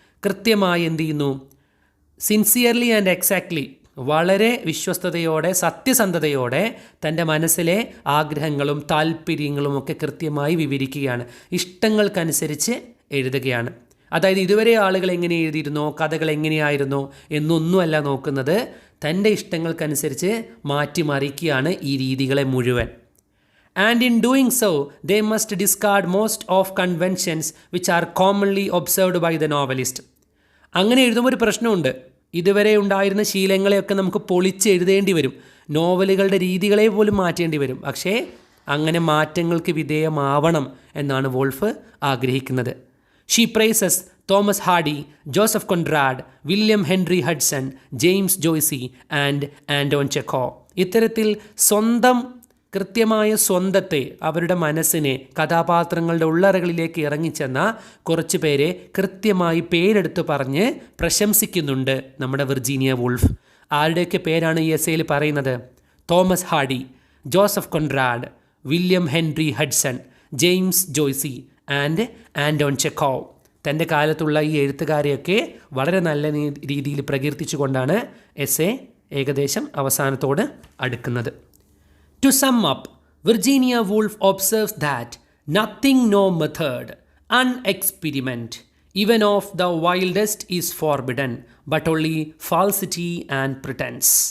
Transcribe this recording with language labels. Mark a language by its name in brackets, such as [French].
[Malayalam] കൃത്യമായി എന്ത് ചെയ്യുന്നു? [English] sincerely and exactly, [Malayalam] വളരെ വിശ്വസ്തയോടെ സത്യസന്ധതയോടെ തൻ്റെ മനസ്സിലെ ആഗ്രഹങ്ങളും താല്പര്യങ്ങളും ഒക്കെ കൃത്യമായി വിവരിക്കുകയാണ്. ഇഷ്ടങ്ങൾക്കനുസരിച്ച് എഴുതുകയാണ്. അതായത് ഇതുവരെ ആളുകൾ എങ്ങനെ എഴുതിയിരുന്നോ, കഥകൾ എങ്ങനെയായിരുന്നോ എന്നൊന്നുമല്ല നോക്കുന്നത്, തൻ്റെ ഇഷ്ടങ്ങൾക്കനുസരിച്ച് മാറ്റിമറിക്കുകയാണ് ഈ രീതികളെ മുഴുവൻ. [English] And in doing so, they must discard most of conventions which are commonly observed by the novelist. [Malayalam] അങ്ങനെ എഴുതുമ്പോൾ ഒരു പ്രശ്നമുണ്ട്. ഇതുവരെ ഉണ്ടായിരുന്ന ശീലങ്ങളെയൊക്കെ നമുക്ക് പൊളിച്ച് എഴുതേണ്ടി വരും. നോവലുകളുടെ രീതികളെ പോലും മാറ്റേണ്ടി വരും. പക്ഷേ അങ്ങനെ മാറ്റങ്ങൾക്ക് വിധേയമാവണം എന്നാണ് വോൾഫ് ആഗ്രഹിക്കുന്നത്. [English] She praises Thomas Hardy, Joseph Conrad, William Henry Hudson, James Joyce and Anton Chekhov. [Malayalam] ഇത്തരത്തിൽ കൃത്യമായ സ്വന്തത്തെ, അവരുടെ മനസ്സിനെ കഥാപാത്രങ്ങളുടെ ഉള്ളറകളിലേക്ക് ഇറങ്ങിച്ചെന്ന കുറച്ച് പേരെ കൃത്യമായി പേരെടുത്ത് പറഞ്ഞ് പ്രശംസിക്കുന്നുണ്ട് നമ്മുടെ വിർജീനിയ വൂൾഫ്. ആരുടെയൊക്കെ പേരാണ് ഈ എസ്സേയിൽ പറയുന്നത്? Thomas hardy, Joseph Konrad, William Henry Hudson, James Joicy and Anton Chekhov. തൻ്റെ കാലത്തുള്ള ഈ എഴുത്തുകാരെയൊക്കെ വളരെ നല്ല രീതിയിൽ പ്രകീർത്തിച്ചുകൊണ്ടാണ് എസ്സേ ഏകദേശം അവസാനത്തോട് അടുക്കുന്നത്. [English] To sum up, Virginia Woolf observes that nothing, no method, unexperiment, even of the wildest is forbidden, but only falsity and pretense.